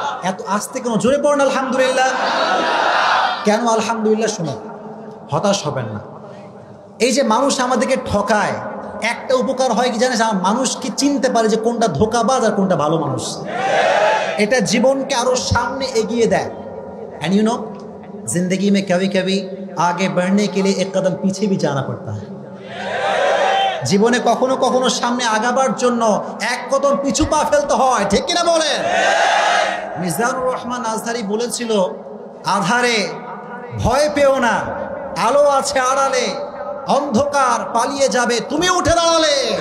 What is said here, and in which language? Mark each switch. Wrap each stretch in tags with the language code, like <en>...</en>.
<bn>এত আস্তে কেন? জোরে পড়েন আলহামদুলিল্লাহ। কেন আলহামদুলিল্লাহ? শুনুন, হতাশ হবেন না। এই যে মানুষ আমাদেরকে ঠকায়, একটা উপকার হয় কি জানিস? মানুষকে চিনতে পারে যে কোনটা ধোঁকাবাজ আর কোনটা ভালো মানুষ। এটা জীবনকে আরো সামনে এগিয়ে দেয়।</bn> <en>and you know</en> <hi>जिंदगी में कभी कभी आगे बढ़ने के लिए एक कदम पीछे भी जाना पड़ता है।</hi> <bn>জীবনে কখনো কখনো সামনে আগাবার জন্য এক কদম পিছু পা ফেলতে হয়, ঠিক কিনা বলেন? মিজানুর রহমান আজহারি বলেছিল, আধারে ভয় পেও না, আলো আছে আড়ালে, অন্ধকার পালিয়ে যাবে তুমি উঠে দাঁড়ালে।</bn>